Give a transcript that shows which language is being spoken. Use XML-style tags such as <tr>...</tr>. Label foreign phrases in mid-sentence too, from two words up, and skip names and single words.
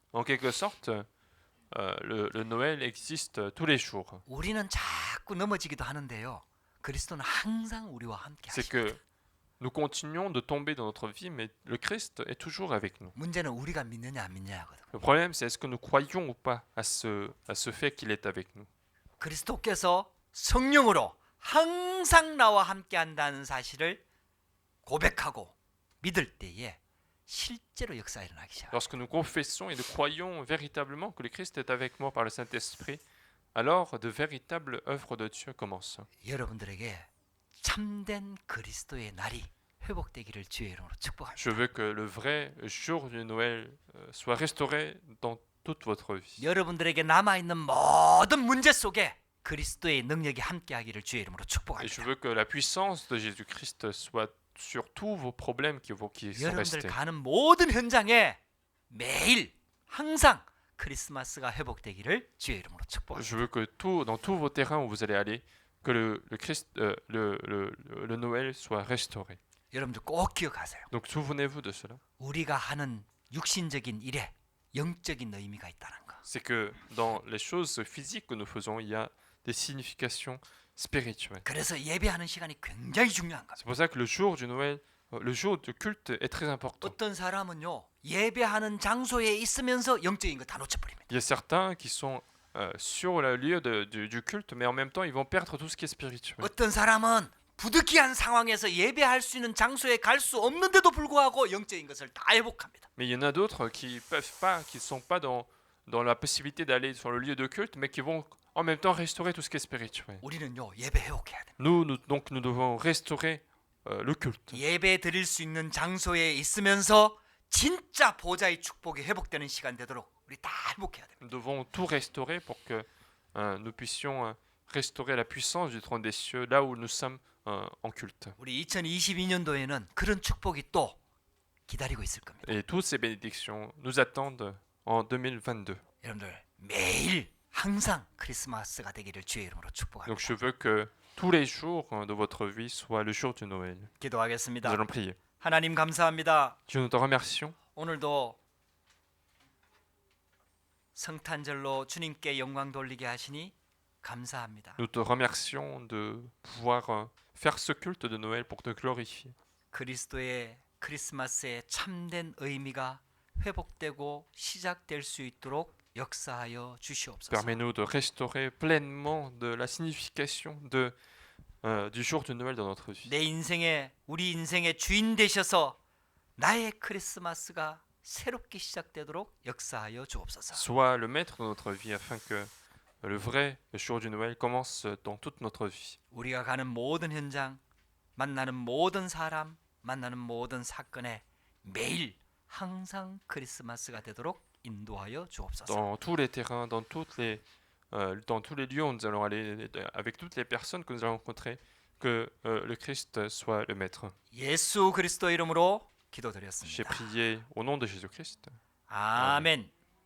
<fr>En quelque sorte, le Noël existe tous les jours.</fr> <ko>우리는 자꾸 넘어지기도 하는데요, 그리스도는 항상 우리와 함께</ko> <fr>C'est</fr> <ko>하십니다.</ko> <fr>que nous continuons de tomber dans notre vie, mais le Christ est toujours avec nous.</fr> <ko>문제는 우리가 믿느냐 안 믿느냐거든요.</ko> <fr>Le problème, c'est est-ce que nous croyons ou pas à ce fait qu'il est avec nous.</fr> <ko>그리스도께서 성령으로 항상 나와 함께 한다는 사실을 고백하고 믿을 때에 실제로 역사가 일어나기 시작합니다.</ko> <fr>Lorsque nous confessons et nous croyons véritablement que le Christ est avec moi par le Saint-Esprit, alors de véritables œuvres de Dieu commencent.</fr> <ko>여러분들에게 참된 그리스도의 날이 회복되기를 주의 이름으로 축복합니다.</ko> <fr>Je veux que le vrai jour du Noël soit restauré dans toute votre vie.</fr> <ko>여러분들에게 남아있는 모든 문제 속에 그리스도의 능력이 함께하기를 주의 이름으로</ko> <fr>Et je</fr> <ko>축복합니다.</ko> <fr>veux que la puissance de Jésus-Christ soit sur tous vos problèmes qui sont</fr> <ko>여러분들</ko> <fr>restés.</fr> <ko>가는 모든 현장에 매일 항상 크리스마스가 회복되기를 주의 이름으로 축복합니다.</ko> <fr>Je veux que dans tous vos terrains où vous allez aller, que le Noël soit restauré.</fr> <ko>여러분들 꼭 기억하세요.</ko> <fr>Donc souvenez-vous de cela.</fr> <ko>우리가 하는 육신적인 일에 영적인 의미가 있다는 거.</ko> <fr>C'est que dans les choses physiques que nous faisons, il y a des significations spirituel.</fr> <ko>그래서 예배하는 시간이 굉장히 중요한 겁니다.</ko> <fr>C'est pour ça que le jour du Noël, le jour du culte est très important.</fr> <ko>어떤 사람은요 예배하는 장소에 있으면서 영적인 거 다 놓쳐버립니다.</ko> <fr>Il y a certains qui sont sur le lieu du culte, mais en même temps, ils vont perdre tout ce qui est spirituel.</fr> <ko>어떤 사람은 부득이한 상황에서 예배할 수 있는 장소에 갈 수 없는데도 불구하고 영적인 것을 다 회복합니다.</ko> <fr>Mais il y en a d'autres qui peuvent pas, qui sont pas dans la possibilité d'aller sur le lieu de culte, mais qui vont en même temps restaurer tout ce qui est spirituel.</fr> <ko>우리는요 예배 회복해야 됩니다.</ko> <fr>Donc nous devons restaurer le culte.</fr> <ko>예배 드릴 수 있는 장소에 있으면서 진짜 보좌의 축복이 회복되는 시간 되도록 우리 다 회복해야 됩니다.</ko> <fr>Nous devons tout restaurer pour que nous puissions restaurer la puissance du trône des cieux là où nous sommes en culte.</fr> <ko>우리 2022년도에는 그런 축복이 또 기다리고 있을 겁니다.</ko> <fr>Et toutes ces bénédictions nous attendent en 2022.</fr> <ko>여러분들 매일 항상 크리스마스가 되기를 주의 이름으로 축복합니다.</ko> <fr>Donc je veux que tous les jours de votre vie soient le jour du Noël. Nous</fr> <ko>기도하겠습니다.</ko> <fr>allons prier.</fr> <ko>하나님 감사합니다.</ko> <fr>Dieu, nous te remercions.</fr> <ko>오늘도 성탄절로 주님께 영광 돌리게 하시니 감사합니다.</ko> <fr>Nous te remercions de pouvoir faire ce culte de Noël pour te glorifier.</fr> <ko>그리스도의 크리스마스의 참된 의미가 회복되고 시작될 수 있도록 역사하여 주시옵소서.</ko> <fr>Permets-nous de restaurer pleinement de la signification du jour du Noël dans notre vie.</fr> <ko>내 인생에 우리 인생의 주인 되셔서 나의 크리스마스가 새롭게 시작되도록 역사하여 주옵소서.</ko> <fr>Sois le maître de notre vie afin que le vrai jour du Noël commence dans toute notre vie.</fr> <ko>우리가 가는 모든 현장, 만나는 모든 사람, 만나는 모든 사건에 매일 항상 크리스마스가 되도록 인도하여 주옵소서.</ko> <fr>Dans tous les terrains, dans tous les lieux où nous allons aller, avec toutes les personnes que nous allons rencontrer, que le Christ soit le maître.</fr> <ko>예수 그리스도 이름으로</ko> <fr>J'ai</fr> <ko>기도드렸습니다.</ko> <fr>prié au nom de Jésus-Christ.</fr> <ko>아멘.</ko>